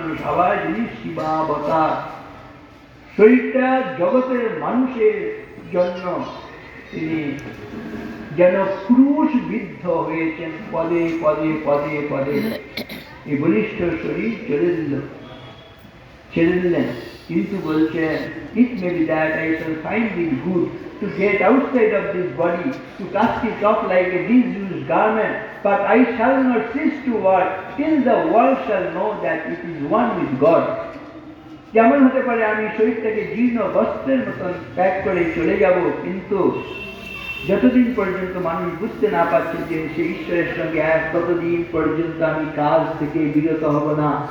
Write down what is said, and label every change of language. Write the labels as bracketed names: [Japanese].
[Bangla] আবার যিনি শিবাবতার, শরীরটা জগতের মানুষের জন্য তিনি যেন ক্রুশ বিদ্ধ হয়েছেন। পদে পদে পদে পদে এই বলিষ্ঠ শরীর ছেড়ে দিলেন। কিন্তু বলছেন, [English] it may be that I shall find it good to get outside of this body, to cast it off like a disused garment, but I shall not cease to work till the world shall know that it is one with God. [Bangla] যেমন হতে পারে আমি শরীরটাকে জীর্ণ বস্ত্রের মতন ত্যাগ করে চলে যাব, কিন্তু যতদিন পর্যন্ত মানুষ বুঝতে না পারছে যে সে ঈশ্বরের সঙ্গে এক, ততদিন পর্যন্ত আমি কাজ থেকে বিরত হব না।